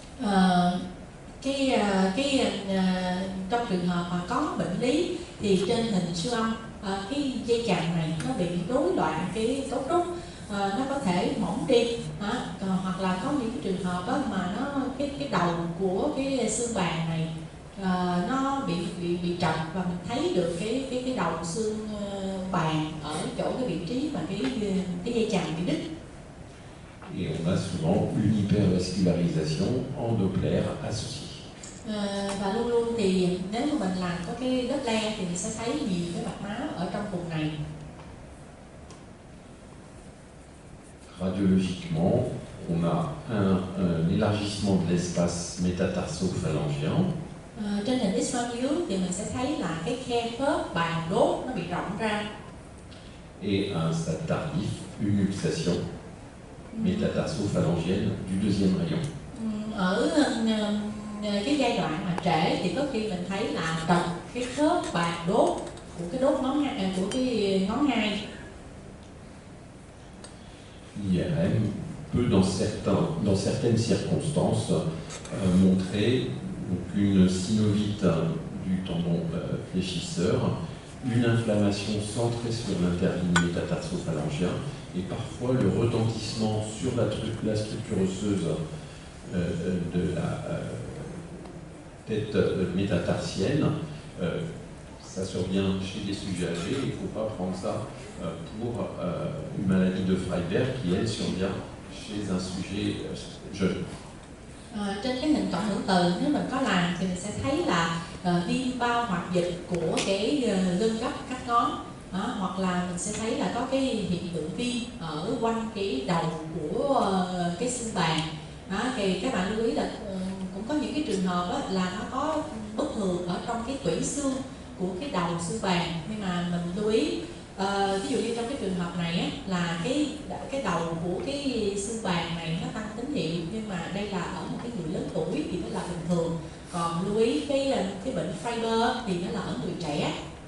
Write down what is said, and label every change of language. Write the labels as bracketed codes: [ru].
[vi] Trong trường hợp mà có bệnh lý thì trên hình siêu âm cái dây chằng này nó bị rối loạn cái cấu trúc, nó có thể mỏng đi, còn hoặc là có những cái trường hợp đó mà nó cái đầu của cái xương bàn này nó bị trật và mình thấy được cái đầu xương bàn ở chỗ cái vị trí mà cái dây chằng bị đứt. [fr] Et on a souvent une hypervascularisation en Doppler associée. [vi] Và luôn luôn thì nếu mà mình làm có cái Doppler thì mình sẽ thấy nhiều cái mạch máu ở trong vùng này. [fr] Radiologiquement, on a un élargissement de l'espace métatarso-phalangeant. [vi] Trên hình X-quang dưới thì mình sẽ thấy là cái khe khớp bàn đốt nó bị rộng ra. [fr] Et à un stade tardif, une luxation métatarso-phalangienne du deuxième rayon. [vi] Ở cái giai đoạn mà trễ thì có khi mình thấy là trật cái khớp bàn đốt của cái đốt ngón hai, của cái ngón hai. [fr] L'IRM peut dans certaines circonstances montrer donc une synovite du tendon fléchisseur, une inflammation centrée sur l'interligne métatarso-phalangienne et parfois le retentissement sur la structure osseuse de la tête métatarsienne. Ça survient chez des sujets âgés, il ne faut pas prendre ça pour une maladie de Freiberg qui, elle, survient chez un sujet jeune. [vi] Trên cái hình cộng hưởng từ nếu mình có làm thì mình sẽ thấy là viêm bao hoạt dịch của cái gân gấp các ngón, hoặc là mình sẽ thấy là có cái hiện tượng viêm ở quanh cái đầu của cái xương bàn. Thì các bạn lưu ý là cũng có những cái trường hợp là nó có bất thường ở trong cái tủy xương của cái đầu xương bàn, nhưng mà mình lưu ý ví dụ như trong cái trường hợp này là cái đầu của cái xương bàn này nó tăng tín hiệu, nhưng mà đây là ở một cái người lớn tuổi thì nó là bình thường, còn lưu ý cái bệnh Freiberg thì nó là ở người trẻ.